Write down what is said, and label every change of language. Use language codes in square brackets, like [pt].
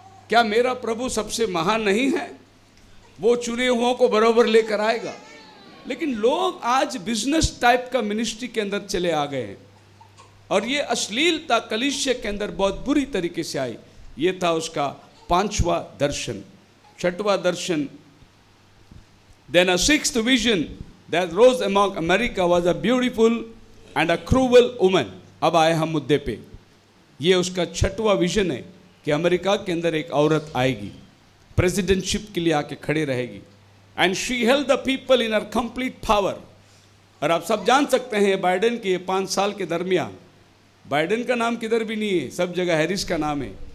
[hi] क्या मेरा प्रभु सबसे महान नहीं है? वो चुने हुओं को बराबर लेकर आएगा. लेकिन लोग आज बिजनेस टाइप का मिनिस्ट्री के अंदर चले आ गए हैं, और ये अश्लीलता कलीसिया के अंदर बहुत बुरी तरीके से आई. ये था उसका 5वां दर्शन. 6वां दर्शन, [en] then a 6th vision that rose among America was a beautiful and a cruel woman. [hi] अब आए हम मुद्दे पे. ये उसका 6वां विजन है कि अमेरिका के अंदर एक औरत आएगी, प्रेसिडेंटशिप के लिए आके खड़े रहेगी. [en] And she held the people in her complete power. [hi] और आप सब जान सकते हैं बाइडेन के 5 साल के दरमियान, बाइडेन का नाम किधर भी नहीं है, सब जगह हैरिस का नाम है.